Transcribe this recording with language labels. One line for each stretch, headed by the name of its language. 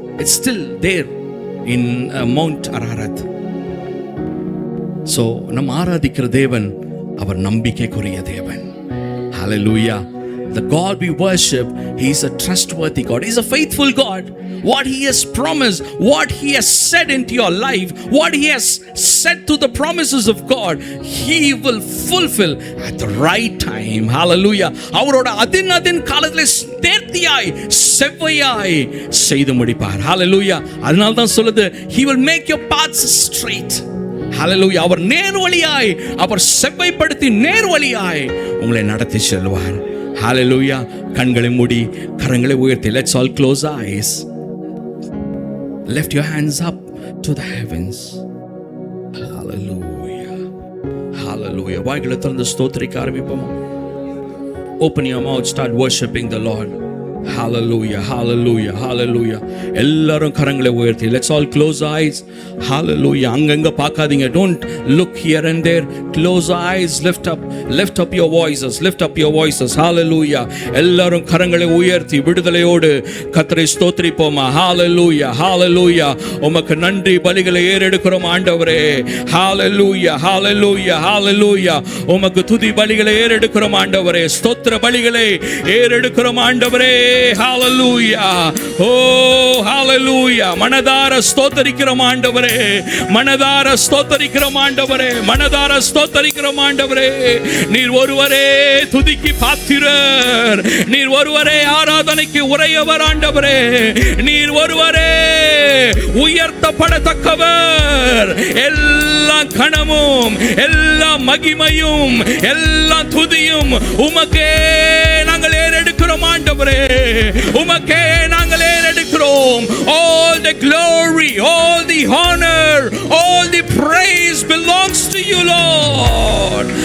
English: It's still there in Mount Ararat.
Tamil: So நம்ம ஆராதிக்கிற தேவன் அவர் நம்பிக்கைக்குரிய தேவன். Hallelujah.
English: The God we worship, he is a trustworthy God. He is a faithful God. What he has promised, what he has said into your life, what he has said to the promises of God, he will fulfill at the right time. Hallelujah.
Tamil: அவரோட அதின் காலத்திலே நேர்த்தியாய் செவ்வையாய் செய்து முடிப்பார். Hallelujah. அதனால தான் சொல்லுது,
English: he will make your paths straight. Hallelujah.
Tamil: அவர் நேர்வழியாய், அவர் செவ்வைப்படுத்தி நேர்வழியாய் உங்களை நடத்தி செல்வார். Hallelujah. கண்களை மூடி கரங்களை உயர்த்தி,
English: let's all close our eyes. Lift your hands up to the heavens. Hallelujah. Hallelujah.
Tamil: வாய்களை திறந்து ஸ்தோத்திரிக்க ஆரம்பிப்போமா?
English: Open your mouth, start worshiping the Lord. Hallelujah, hallelujah, hallelujah.
Tamil: எல்லாரும் கரங்களை உயர்த்தி,
English: let's all close eyes.
Tamil: Hallelujah. அங்கங்க பார்க்காதீங்க.
English: Don't look here and there. Close eyes, lift up your voices, lift up your voices. Hallelujah.
Tamil: எல்லாரும் கரங்களை உயர்த்தி விடுதலையோடு கர்த்தரை ஸ்தோத்திரிப்போமா? Hallelujah, hallelujah. உமக்கு நன்றி பலிகளை ஏறெடுக்கிறோம் ஆண்டவரே. Hallelujah, hallelujah, hallelujah. உமக்கு துதி பலிகளை ஏறெடுக்கிறோம் ஆண்டவரே. ஸ்தோத்திர பலிகளை ஏறெடுக்கிறோம் ஆண்டவரே. Hallelujah. Oh, hallelujah. மனதார ஸ்தோத்திரிக்கிறோம் ஆண்டவரே, மனதார ஸ்தோத்திரிக்கிறோம் ஆண்டவரே, மனதார ஸ்தோத்திரிக்கிறோம் ஆண்டவரே. நீர் ஒருவரே துதிக்கு பாத்திரர், நீர் ஒருவரே ஆராதனைக்கு உரியவர் ஆண்டவரே, நீர் ஒருவரே உயர்த்தப்படத்தக்கவர். எல்லா கணமும், எல்லா மகிமையும், எல்லா துதியும் உமக்கே நாங்கள் ஏறெடுக்கிறோம் ஆண்டவரே, உமக்கே நாங்கள் ஏறெடுக்கிறோம்.
English: All the glory, all the honor, all the praise belongs to you, Lord.